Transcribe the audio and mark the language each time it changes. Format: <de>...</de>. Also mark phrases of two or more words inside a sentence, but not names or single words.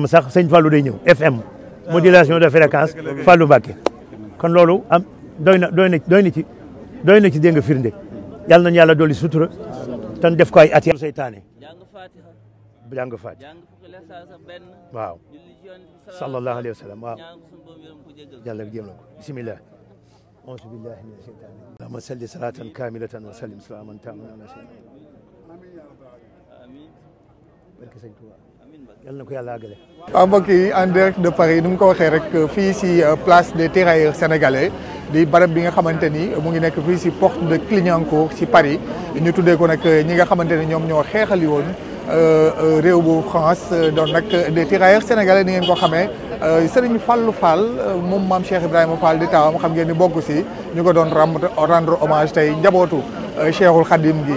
<wo>sax sëñ Fallou day ñëw FM</wo> <fr>modulation de fréquence</fr> <wo>Fallou Mbacké kon loolu am doy na ci dégg nga firnde yàlla nañu yàlla dolli sutura tan def ko ay at seytaane jàng faati waaw</wo> <ar>صلى الله عليه وسلم</ar> <wo>waaw jàlla jéem na ko</wo> <ar>بسم الله أعوذ بالله من الشيطان اللهم صل صلاة كاملة وسلم سلاما تاما على سيدنا</ar> <wo>barke sëñ Touba yàlla na ko yàlla àggale. waaw mbokk yi</wo> <fr>en direct de</fr> <wo>Paris ni mu ko waxee rek fii si place des tirailleurs sénégalais di barab bi nga xamante ni mu ngi nekk fii si porte de Clignancourt si Paris ñu tuddee ko nag ñi nga xamante ni ñoom ñoo xeexali woon réew bu France doon nag des tirailleurs sénégalais ni ngeen ko xamee Serigne Fallou Fall moom maam Cheikh Ibrahima Fall di taawam xam ngeen ni bokk si ñu ko doon</wo> <fr>rendre hommage</fr> <wo>tey njabootu Cheikhul Khadim gi.</wo>